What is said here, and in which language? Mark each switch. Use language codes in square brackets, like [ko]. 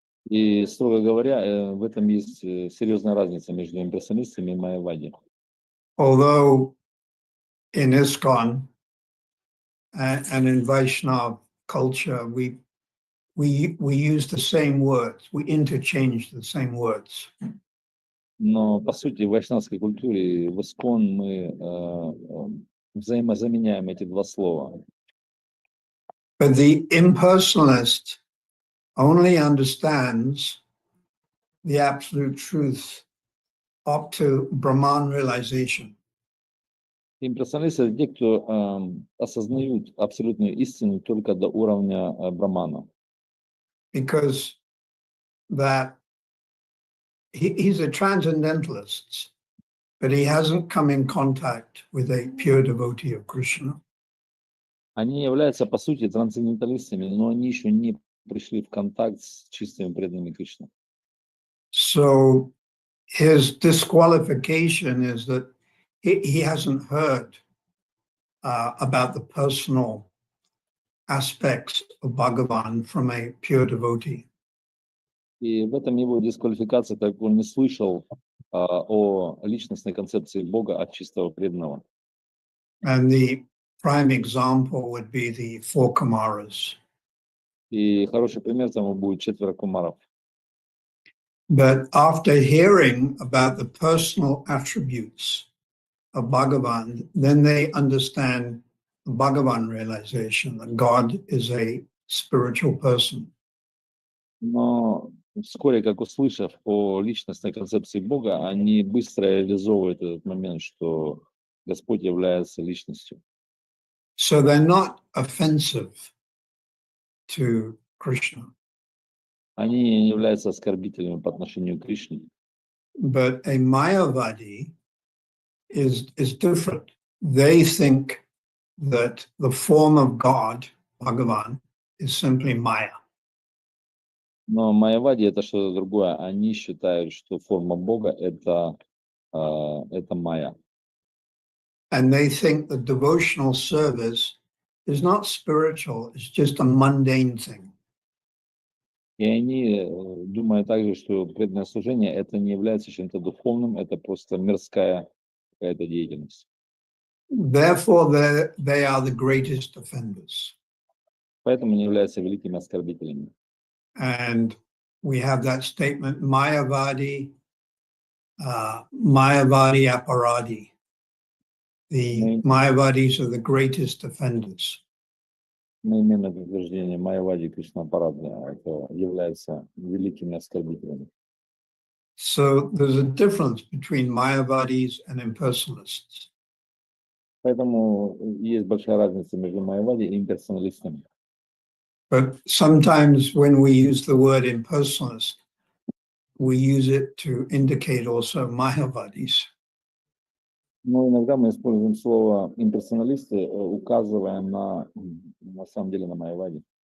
[ru] И, строго говоря, в этом есть серьезная разница между имперсоналистами и майявади. [en] Although in ISKCON and in Vaishnava culture, we use the same words, we interchange the same words. [ru] Но, по сути, в вайшнавской культуре, в ИСККОН мы взаимозаменяем эти два слова. [en] But the impersonalist only understands the absolute truth up to Brahman realization. [ru] Имперсоналисты — это те, кто осознают абсолютную истину только до уровня Брамана. [en] Because that he's a transcendentalist, but he hasn't come in contact with a pure devotee of Krishna. [ru] Они являются, по сути, трансценденталистами, но они еще не пришли в контакт с чистыми преданными Кришны. [en] So his disqualification is that he hasn't heard about the personal aspects of Bhagavan from a pure devotee. [ru] И в этом его дисквалификация, так как он не слышал о личностной концепции Бога от чистого преданного. [en] And the prime example would be the four Kumaras. [ru] И хороший пример тому будет 4 кумаров. [en] But after hearing about the personal attributes of Bhagavan, then they understand the Bhagavan realization that God is a spiritual person. [ru] Но вскоре, как услышав о личностной концепции Бога, они быстро реализовывают этот момент, что Господь является личностью. [en] So they're not offensive to Krishna. [ru] Они не являются оскорбительными по отношению к Кришне. [en] But a Mayavadi is different. They think that the form of God, Bhagavan, is simply Maya. [ru] Но майявади это что-то другое. Они считают, что форма Бога это майя. [en] And they think that devotional service is not spiritual, it's just a mundane thing. [ru] И они думают также, что преданное служение это не является чем-то духовным, это просто мирская какая-то деятельность. [en] Therefore, they are the greatest offenders. [ru] Поэтому они являются великими оскорбителями. [en] And we have that statement, Mayavadi, Mayavadi Aparadi. The Mayavadis are the greatest offenders. [ru] Мы имеем это утверждение майявади Кришна Парадна, это является великими оскорбителями. [en] So there's a difference between Mayavadis and impersonalists. [ru] Поэтому есть большая разница между майявади и имперсоналистами. [en] But sometimes when we use the word impersonalist, we use it to indicate also Mayavadis. [ru] Но иногда мы используем слово имперсоналисты, указывая на самом деле на майявади.